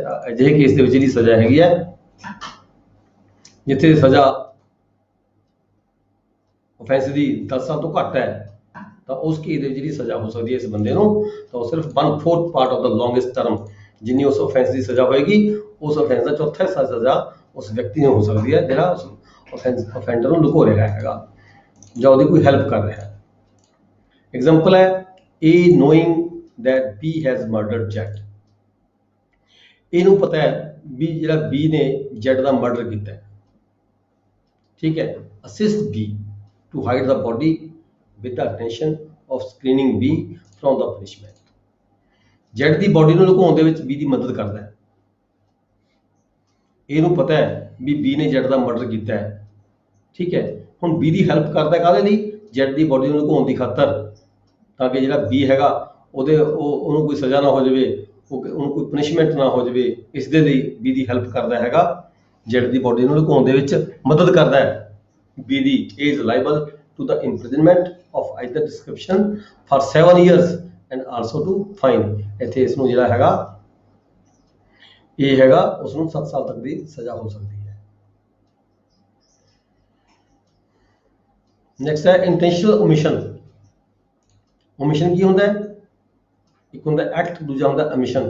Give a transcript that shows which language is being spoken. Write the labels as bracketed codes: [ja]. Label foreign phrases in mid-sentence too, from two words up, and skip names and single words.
[pa] ਅਜਿਹੇ ਕੇਸ ਦੇ ਵਿੱਚ ਜਿਹੜੀ ਸਜ਼ਾ ਹੈਗੀ ਹੈ, ਜਿੱਥੇ ਸਜ਼ਾ ਅਫੈਂਸ ਦੀ 10 ਸਾਲ ਤੋਂ ਘੱਟ ਹੈ, ਤਾਂ ਉਸ ਕੇਸ ਦੇ ਵਿੱਚ ਜਿਹੜੀ ਸਜ਼ਾ ਹੋ ਸਕਦੀ ਹੈ ਇਸ ਬੰਦੇ ਨੂੰ, ਤਾਂ ਉਹ ਸਿਰਫ 1/4 [en] part of the longest term, [pa] ਜਿੰਨੀ ਉਸ ਅਫੈਂਸ ਦੀ ਸਜ਼ਾ ਹੋਏਗੀ, ਉਸ ਅਫੈਂਸ ਦਾ ਚੌਥਾ ਹਿੱਸਾ ਸਜ਼ਾ ਉਸ ਵਿਅਕਤੀ ਨੂੰ ਹੋ ਸਕਦੀ ਹੈ, ਜਿਹੜਾ ਉਸ ਅਫੈਂਡਰ ਨੂੰ ਲੁਕੋ ਰਿਹਾ ਹੈਗਾ ਜਾਂ ਉਹਦੀ ਕੋਈ ਹੈਲਪ ਕਰ ਰਿਹਾ ਹੈ। ਐਗਜ਼ਾਮਪਲ ਹੈ [en] A knowing that B has murdered Z, [pa] ਇਹਨੂੰ ਪਤਾ ਹੈ ਵੀ ਜਿਹੜਾ B ਨੇ Z ਦਾ ਮਰਡਰ ਕੀਤਾ ਹੈ, ਠੀਕ ਹੈ। [en] assist B to hide the body with the intention of screening B from the punishment, [pa] Z ਦੀ ਬੋਡੀ ਨੂੰ ਲੁਕਾਉਣ ਦੇ ਵਿੱਚ B ਦੀ ਮਦਦ ਕਰਦਾ ਹੈ। ਇਹਨੂੰ ਪਤਾ ਹੈ ਵੀ B ਨੇ Z ਦਾ ਮਰਡਰ ਕੀਤਾ ਹੈ, ਠੀਕ ਹੈ। ਹੁਣ B ਦੀ ਹੈਲਪ ਕਰਦਾ ਕਾਹਦੇ ਲਈ? Z ਦੀ ਬੋਡੀ ਨੂੰ ਲੁਕਾਉਣ ਦੀ ਖਾਤਰ, ਤਾਂ ਕਿ ਜਿਹੜਾ B ਹੈਗਾ ਉਹਨੂੰ ਕੋਈ ਸਜ਼ਾ ਨਾ ਹੋ ਜਾਵੇ, ਉਹਨੂੰ ਕੋਈ ਪਨਿਸ਼ਮੈਂਟ ਨਾ ਹੋ ਜਾਵੇ, ਇਸ ਦੇ ਲਈ B ਦੀ ਹੈਲਪ ਕਰਦਾ ਹੈਗਾ, Z ਦੀ ਬੋਡੀ ਨੂੰ ਲੁਕਾਉਣ ਦੇ ਵਿੱਚ ਮਦਦ ਕਰਦਾ ਹੈ। [en] B ਦੀ is liable to the imprisonment of either description for 7 years and also to fine, [pa] ਇੱਥੇ ਇਸ ਨੂੰ ਜਿਹੜਾ ਹੈਗਾ ਇਹ ਹੈਗਾ ਉਸ ਨੂੰ 7 ਸਾਲ ਤੱਕ ਦੀ ਸਜ਼ਾ ਹੋ ਸਕਦੀ ਹੈ। ਨੈਕਸਟ ਹੈ [en] intentional omission. [pa] ਓਮਿਸ਼ਨ ਕੀ ਹੁੰਦਾ ਹੈ? ਇੱਕ ਹੁੰਦਾ ਐਕਟ, ਦੂਜਾ ਹੁੰਦਾ ਅਮਿਸ਼ਨ।